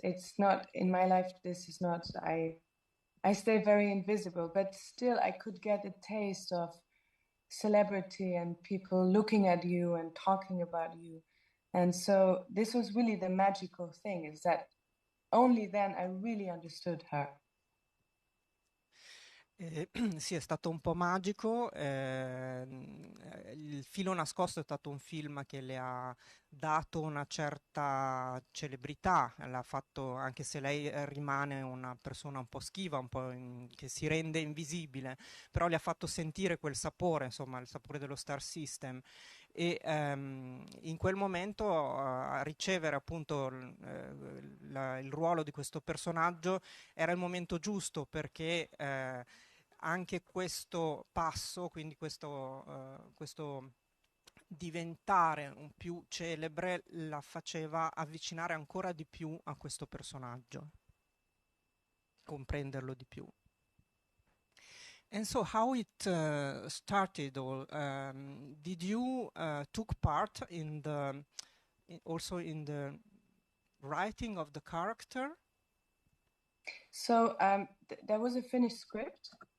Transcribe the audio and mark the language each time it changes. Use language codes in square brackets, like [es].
[en] It's not in my life. This is not. I stay very invisible, but still, I could get a taste of celebrity and people looking at you and talking about you. And so this was really the magical thing, is that only then I really understood her. [it] Sì, è stato un po' magico. Il filo nascosto è stato un film che le ha dato una certa celebrità, l'ha fatto anche se lei rimane una persona un po' schiva, che si rende invisibile, però le ha fatto sentire quel sapore, insomma, il sapore dello Star System. E in quel momento a ricevere appunto il ruolo di questo personaggio era il momento giusto perché anche questo passo, quindi questo diventare un più celebre, la faceva avvicinare ancora di più a questo personaggio. comprenderlo di più. [en] And so how it started, or did you took part in the also in the writing of the character? So there was a finished script,